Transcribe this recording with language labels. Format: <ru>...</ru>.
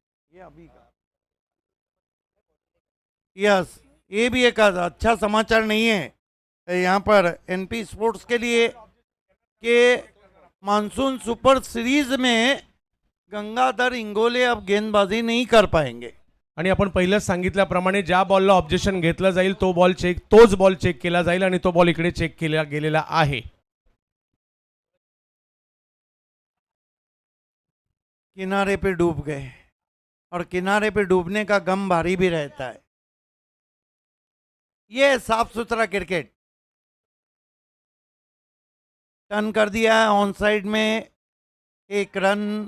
<hi>ये अभी का यस, ये भी एक अच्छा समाचार नहीं है यहाँ पर एनपी स्पोर्ट्स के लिए कि मानसून सुपर सीरीज में गंगाधर इंगोले अब गेंदबाजी नहीं कर पाएंगे।</hi> <mr>आणि आपण पहिलंच सांगितल्याप्रमाणे ज्या बॉलला ऑब्जेक्शन घेतलं जाईल तोच बॉल चेक केला जाईल आणि तो बॉल इकडे चेक केला गेलेला आहे.</mr> <hi>किनारे पे डूब गए, और किनारे पे डूबने का गम भारी भी रहता है। ये साफ सुथरा क्रिकेट। टर्न कर दिया है ऑन साइड में, 1 रन।</hi>